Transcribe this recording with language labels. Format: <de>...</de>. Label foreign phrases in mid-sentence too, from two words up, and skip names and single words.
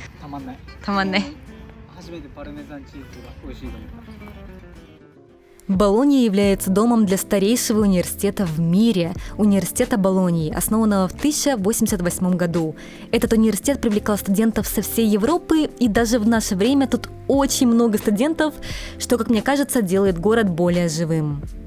<ja>たまんない。 Тамане. 初めてパルメザンチーズが美味しいと思った。</ja> <ru>Болонья является домом для старейшего университета в мире, университета Болоньи, основанного в 1088 году. Этот университет привлекал студентов со всей Европы, и даже в наше время тут очень много студентов, что, как мне кажется, делает город более живым.</ru>